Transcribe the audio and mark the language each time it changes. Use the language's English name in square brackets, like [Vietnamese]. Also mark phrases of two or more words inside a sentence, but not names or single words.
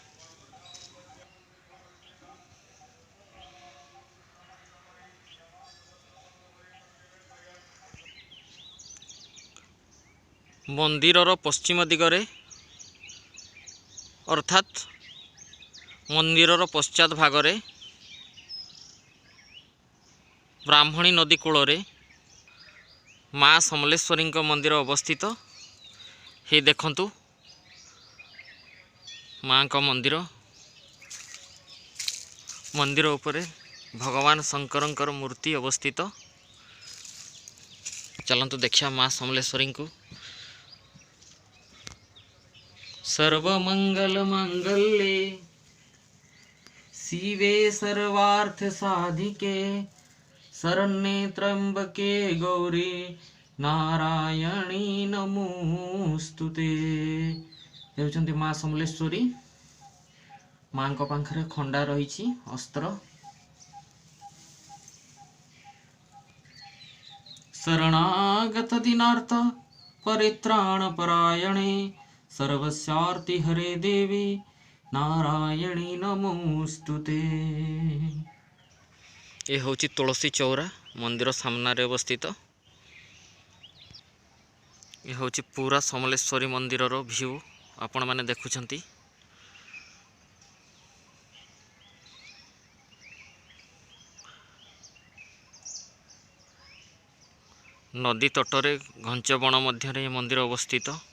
[Odia] ମନ୍ଦିରର ପଶ୍ଚିମ ଦିଗରେ ଅର୍ଥାତ ମନ୍ଦିରର ପଶ୍ଚାତ ଭାଗରେ ବ୍ରାହ୍ମଣୀ ନଦୀ କୂଳ ମାଁ ସମଲେଶ୍ୱରୀ ମନ୍ଦିର ଅବସ୍ଥିତ। ହେ ଦେଖନ୍ତୁ ମାଁ କା ମନ୍ଦିର। ମନ୍ଦିର ଉପରେ ଭଗବାନ ଶଙ୍କର ମୂର୍ତ୍ତି ଅବସ୍ଥିତ। ଚଲନ୍ତୁ ଦେଖିଆ ମାଁ ସମଲେଶ୍ୱରୀ କୋ। [Sanskrit] सर्वमंगल मंगल्ये शिवे सर्वार्थ साधिके शरण्ये त्र्यंबके गौरी नारायणी नमोस्तुते। [Odia] ହେଉଛନ୍ତି ମା ସମଲେଶ୍ୱରୀ। ମାଙ୍କ ପାଖରେ ଖଣ୍ଡା ରହିଛି ଅସ୍ତ୍ର। [Sanskrit] शरणागत दीनार्थ परित्राण परायणे सर्वस्यार्ति हरे देवी नारायणी नमोस्तुते। [Odia] ଏ ହେଉଛି ତୁଳସୀ ଚଉରା ମନ୍ଦିର ସାମ୍ନା ଅବସ୍ଥିତ। ଏ ହେଉଛି ପୂରା ସମଲେଶ୍ୱରୀ ମନ୍ଦିର ର ଭ୍ୟୁ ଆପଣ ମାନେ ଦେଖୁଛନ୍ତି। ନଦୀ ତଟରେ ଘଞ୍ଚ ବଣ ମଧ୍ୟ ମନ୍ଦିର ଅବସ୍ଥିତ।